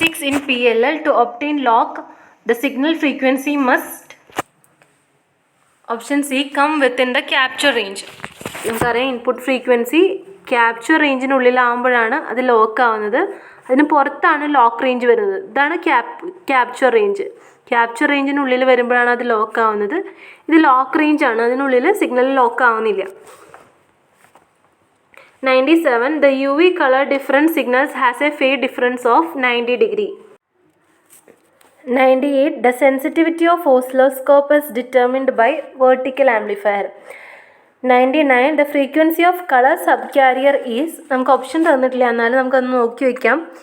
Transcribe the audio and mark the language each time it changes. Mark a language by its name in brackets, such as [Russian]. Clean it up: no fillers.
[English] In PLL to obtain lock, the signal frequency must, option C, come within the capture range. [Malayalam] നമുക്കറിയാം input frequency capture റേഞ്ചിനുള്ളിലാകുമ്പോഴാണ് അത് lock ആവുന്നത്. അതിന് പുറത്താണ് lock range വരുന്നത്. ഇതാണ് capture range. Capture റേഞ്ചിനുള്ളിൽ വരുമ്പോഴാണ് അത് ലോക്ക് ആവുന്നത്. ഇത് ലോക്ക് റേഞ്ചാണ്, അതിനുള്ളിൽ സിഗ്നൽ ലോക്ക് ആവുന്നില്ല. [English] 97. The UV color difference signals has a phase difference of 90 degree. 98. The sensitivity of oscilloscope is determined by vertical amplifier. 99. The frequency of color subcarrier is, [Malayalam] നമുക്ക് option തന്നിട്ടില്ല, എന്നാലും നമുക്കൊന്ന് നോക്കി വയ്ക്കാം.